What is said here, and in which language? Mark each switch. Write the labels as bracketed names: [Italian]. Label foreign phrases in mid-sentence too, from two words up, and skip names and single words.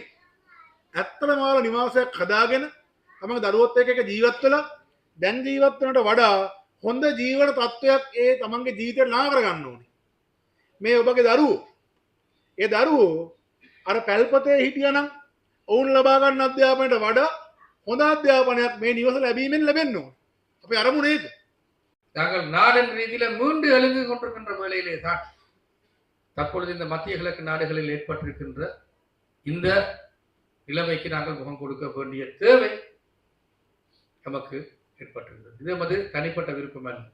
[Sinhala] ඇත්තටම ඔයාලා නිවාසයක් හදාගෙන තමන්ගේ දරුවොත් එක්ක ජීවත් වෙලා දැන් ජීවත් වෙනට වඩා හොඳ ජීවන තත්ත්වයක් ඒ තමන්ගේ ජීවිතේට ලා කරගන්න ඕනේ. මේ ඔබගේ දරුවෝ ඒ දරුවෝ අර පැල්පතේ හිටියනම් ඔවුන් ලබා ගන්න අධ්‍යාපනයට වඩා හොඳ අධ්‍යාපනයක් මේ නිවස ලැබීමෙන් ලැබෙන්න ඕනේ. අපි අරමුණ ඒක. [Tamil] நாங்கள் நாடன் ரீதியில் மீண்டு எழுந்து கொண்டிருக்கின்ற வேளையிலே தான் தற்பொழுது இந்த மத்திய கிழக்கு நாடுகளில் ஏற்பட்டிருக்கின்ற இந்த நிலைமைக்கு நாங்கள் முகம் கொடுக்க வேண்டிய தேவை நமக்கு ஏற்பட்டிருக்கிறது. இது நமது தனிப்பட்ட விருப்பம் அல்ல.